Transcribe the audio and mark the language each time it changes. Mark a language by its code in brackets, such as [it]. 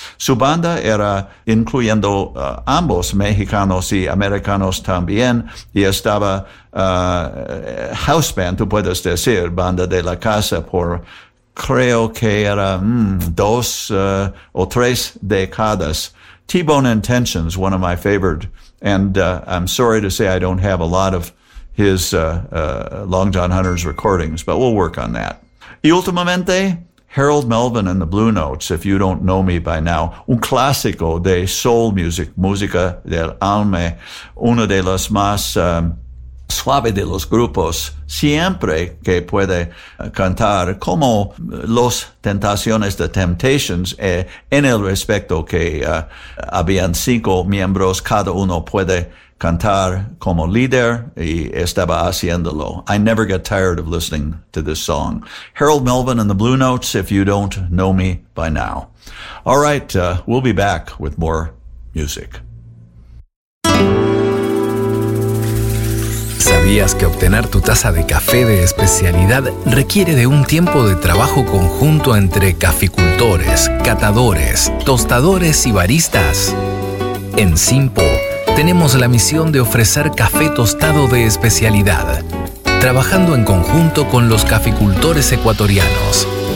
[es] Su banda era incluyendo ambos, mexicanos y americanos también, y estaba [en] house band, [es] tú puedes decir, banda de la casa, por creo que era 2 o 3 décadas. [en] T-Bone Intentions, one of my favorite, and I'm sorry to say I don't have a lot of his Long John Hunter's recordings, but we'll work on that. [es] Y últimamente, Harold Melvin and the Blue Notes, if you don't know me by now, un clásico de soul music, música del alma, uno de los más suave de los grupos, siempre que puede cantar como Los Tentaciones, The Temptations, en el respecto que habían 5 miembros, cada uno puede cantar como líder y estaba haciéndolo. [en] I never get tired of listening to this song. Harold Melvin and the Blue Notes, if you don't know me by now. All right, we'll be back with more music. [es] ¿Sabías que obtener tu taza de café de especialidad requiere de un tiempo de trabajo conjunto entre caficultores, catadores, tostadores y baristas? En Simpo tenemos la misión de ofrecer café tostado de especialidad, trabajando en conjunto con los caficultores ecuatorianos.